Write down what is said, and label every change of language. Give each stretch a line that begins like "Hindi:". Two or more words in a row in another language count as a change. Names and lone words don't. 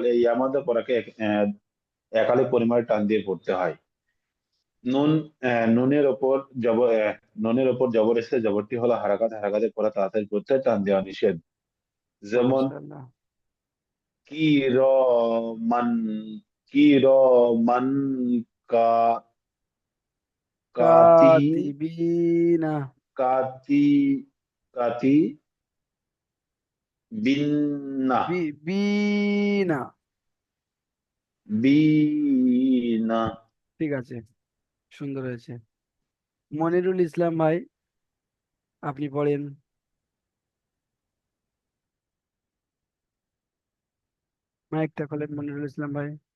Bangla: এই ইয়া মাদ্দা পড়াকে একালিক পরিমাণে টান দিয়ে পড়তে হয়। নুন, নুনের ওপর জবর, নুনের ওপর জবর এসে, জবরটি হলো হারাকাত, হারাকাতে পড়া তাড়াতাড়ি পড়তে হয়, টান দেওয়া নিষেধ। যেমন মাশাআল্লাহ।
Arabic: كِ رَ مَا، كِ رَ مَا كَا، كَاتِ, কাতিবিনা। كَاتِ، كَاتِ بِينَا, বিনা। বিনা।
Bangla: ঠিক আছে, সুন্দর হয়েছে। মনিরুল ইসলাম ভাই, আপনি পড়েন। মাইকটা খোলেন মনিরুল ইসলাম ভাই।